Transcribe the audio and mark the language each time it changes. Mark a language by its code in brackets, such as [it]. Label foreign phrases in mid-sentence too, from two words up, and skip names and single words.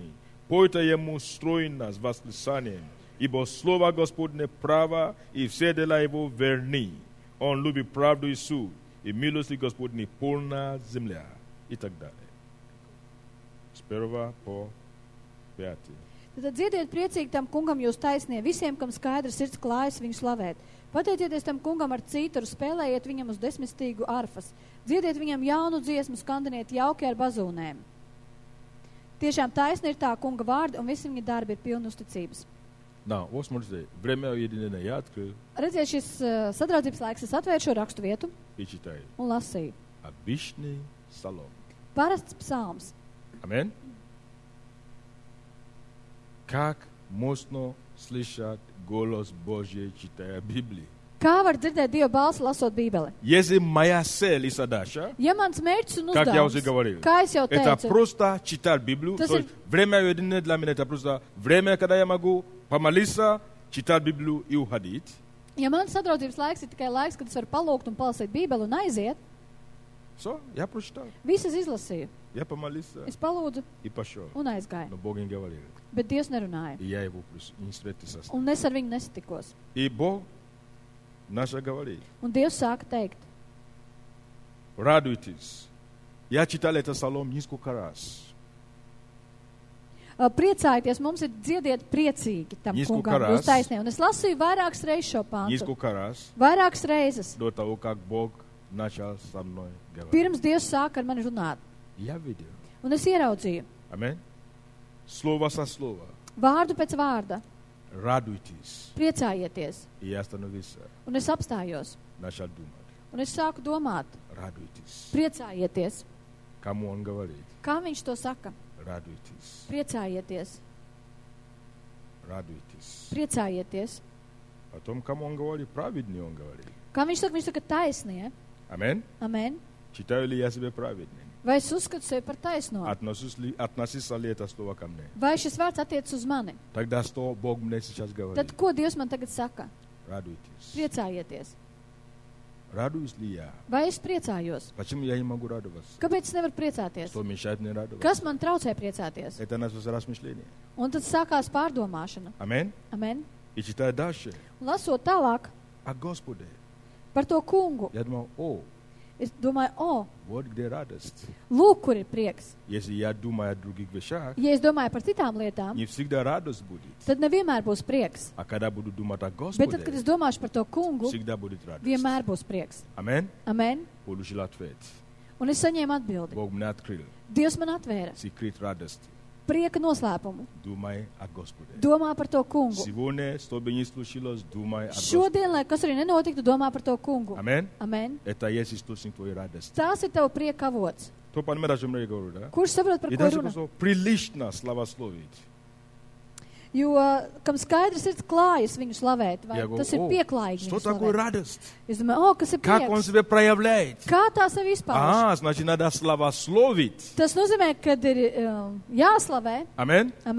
[ru] Пойте Ему стройно с восклицанием. Ибо слово Господне право, и все дела Его верны. Он любит правду и суд, и милости Господни полна земля. И так далее. С 1 по 5. [lv] Tad dziediet priecīgi tam kungam jūs taisnie, visiem, kam skaidrs sirds klājas viņu slavēt. Pateicieties tam kungam ar cīturu, spēlējiet viņam uz desmitstīgu arfas. Dziediet viņam jaunu dziesmu, skandiniet jauki ar bazūnēm. Tiešām taisni ir tā kunga vārdi, un visi viņa darbi ir pilni uzticības. [ru] Да, вот смотрите, время уединения я открыл [lv] Redziet, šis sadraudzības laiks, es atvēru šo rakstu vietu [ru] и читаю. [lv] un lasīju. [ru] Обычный псалом. [lv] Parasts psalms. [ru] Аминь. Как можно слышать голос Божий, читая Библию? [lv] Kā var dzirdēt Dieva balsi, lasot Bībeli? [ru] Если моя цель и задача, [lv] Ja mans mērķis un [ru] как я уже [lv] uzdevums, [ru] говорил, [lv] kā es jau [ru] это [lv] teicu, [ru] просто читать Библию. То То есть есть время уединения для меня это просто время, когда я могу помолиться, читать Библию и уходить. [lv] ja mans sadraudzības laiks ir tikai laiks, kad es varu palūgt un palasīt Bībeli un aiziet, [ru] Все, я прочитал. [lv] visas izlasīju. [ru] Я помолился [lv] Es palūdzu [ru] и пошел. [lv] un aizgāju. [ru] Но Бог не говорил. [lv] Bet Dievs nerunāja. [ru] И я его не встретился. [lv] Un es ar viņu nesatikos. [ru] И Бог наш говорит, [lv] Un Dievs sāka teikt, [ru] радуйтесь. Я читал этот псалом несколько раз. [lv] priecājieties, mums ir dziediet priecīgi tam [ru] Несколько [lv] kungam, [ru] раз. [lv] jūs taisnē. Un es lasīju vairākas reizes šo pāntu. [ru] Несколько раз [lv] Vairākas reizes. [ru] до того, как Бог начал со мной говорить. [lv] Pirms Dievs sāka ar mani runāt. [ru] Я видел. [lv] Un es ieraudzīju [ru] Аминь. Слово со слова. [lv] vārdu pēc vārda. [ru] Радуйтесь. [lv] Priecājieties. [ru] И я остановился. [lv] Un es apstājos. [ru] Начал думать. [lv] Un es sāku domāt. [ru] Радуйтесь. [lv] Priecājieties. [ru] Кому он говорит? [lv] Kā viņš to saka? [ru] Радуйтесь. [lv] Priecājieties. [ru] Радуйтесь. [lv] Priecājieties. [ru] Потом, кому он говорит? Праведный он говорит. [lv] Kā viņš saka taisnie. [ru] Аминь. [lv] Amen. [ru] Читаю ли я себя праведным? [lv] Vai es uzskatu sevi par taisno? [ru] Относится ли это слово ко мне? [lv] Vai šis vārds attiec uz mani? [ru] Тогда что Бог мне сейчас говорит? [lv] Tad ko Dievs man tagad saka? [ru] Радуйтесь. [lv] Priecājieties. [ru] Радуюсь ли я? [lv] Vai es priecājos? [ru] Почему я не могу радоваться? [lv] Kāpēc es nevaru priecāties? [ru] Что мешает мне радоваться? [lv] Kas man traucē priecāties? [ru] Это наше размышление. [lv] Un tad sākās pārdomāšana. [ru] Аминь. [lv] Amen. [ru] И читая дальше [lv] Un lasot tālāk [ru] о Господе. [lv] par to kungu, [ru] Я думал, [lv] es domāju, [ru] вот где радость. [lv] lūk, kur ir prieks. [ru] Если я думаю о других вещах, [lv] Ja es domāju par citām lietām, [ru] не всегда радость будет. [lv] tad nevienmēr būs prieks. [ru] А когда буду думать о [lv] Bet tad, kad es [ru] Господе, [lv] domāšu par to kungu, [ru] всегда будет радость. [lv] vienmēr būs prieks. [ru] Аминь. [lv] Amen. [ru] Получил ответ. [lv] Un es saņēmu atbildi. [ru] Бог мне открыл. [lv] Dievs man atvēra [ru] Секрет радости. [lv] prieka noslēpumu. [ru] Думай о Господе. [lv] Domā par to kungu. [ru] Сегодня, что бы ни случилось, думай о Господе. [lv] Šodien, lai kas arī nenotiktu, domā par to kungu. [ru] Аминь. [lv] Amen. [ru] Это есть источник твоей радости. [lv] Tās ir tava prieka avots. [ru] Кто понимает, о чем я говорю, да? [lv] Kurš saprot, par [ru] И [lv] ko [ru] дальше [lv] runa? [ru] просто прилично славословить. [lv] Jo, kam skaidrs ir klājas viņu slavēt, vai [ru] Я говорю, [lv] tas ir pieklājīgi [ru] что [lv] viņu [ru] такое [lv] slavēt. [ru] радость? [lv] Es domāju, kas ir [ru] Как он [lv] prieks? [ru] себя проявляет? [lv] Kā tā sevi izpauž? [ru] Значит, надо славословить. [lv] Tas nozīmē, ka ir jāslavē, [ru] Амин? Аминь.